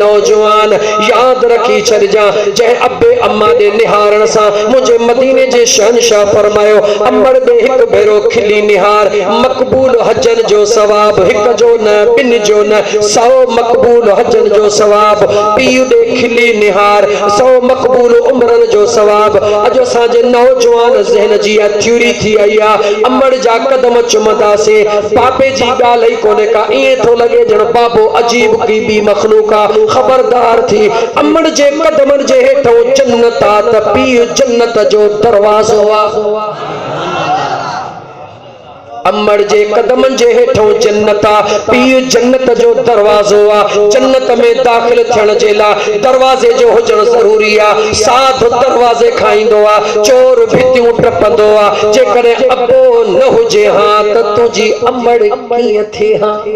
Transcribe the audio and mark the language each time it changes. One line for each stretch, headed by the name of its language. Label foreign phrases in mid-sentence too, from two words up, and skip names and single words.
Sindhi: नौजवान याद रखी छॾिजा जंहिं अब्बे अम्मा जे निहारण सां मुंहिंजे मदीने जे शहनशाह फरमायो अम्मड़ दे हिकु भेरो खिली निहार मक़बूल हजन जो सवाब हिकु जो न ॿिनि जो न 100 मक़बूल हजन जो सवाब पीउ दे खिली निहार 100 मक़बूल उम्रन जो सवाब अॼु असांजे नौजवान ज़हन जी थ्योरी थी आई आहे अम्मड़ जा कदम चुमदा से पापे जी ॻाल्हि ई कोने का ईअं थो लॻे ॼण बाबो अजीब की बि मखलूका खबरदार थी अम्मड़ जे कदमनि जे हेठों जन्नत आ त पीउ जन्नत जो दरवाज़ो आ अम्मड़ जे कदमनि जे हेठों जन्नत आ पीउ जन्नत जो दरवाज़ो आ जन्नत में दाख़िल थियण जे लाइ दरवाज़े जो हुजण ज़रूरी आ साध दरवाज़े खाईंदो आ चोर भितियूं टपंदो आ जेकॾहिं अब्बो न हुजे हां त तुंहिंजी अम्मड़ कीअं थिए हां